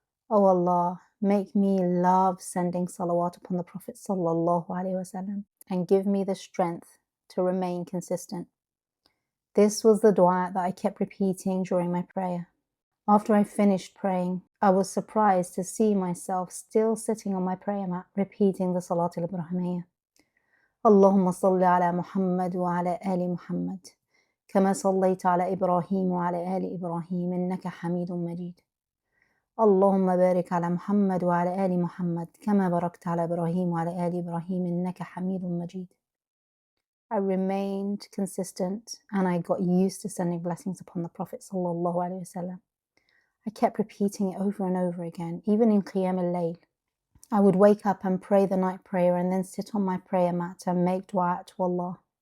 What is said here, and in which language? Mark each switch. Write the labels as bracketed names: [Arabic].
[English] O Allah, make me love sending salawat upon the Prophet sallallahu alaihi wasallam and give me the strength to remain consistent. This was the dua that I kept repeating during my prayer. After I finished praying, I was surprised to see myself still sitting on my prayer mat repeating the Salat al-Ibrahimiyya. [Arabic] Allahumma salli ala Muhammad wa ala ali Muhammad كما صليت على إبراهيم وعلى آل إبراهيم إنك حميد مجيد. اللهم بارك على محمد وعلى آل محمد كما باركت على إبراهيم وعلى آل إبراهيم إنك حميد مجيد. [English] I remained consistent and I got used to sending blessings upon the Prophet sallallahu alaihi wasallam. I kept repeating it over and over again, even in Qiyam al-Layl. I would wake up and pray the night prayer and then sit on my prayer mat and make dua to Allah.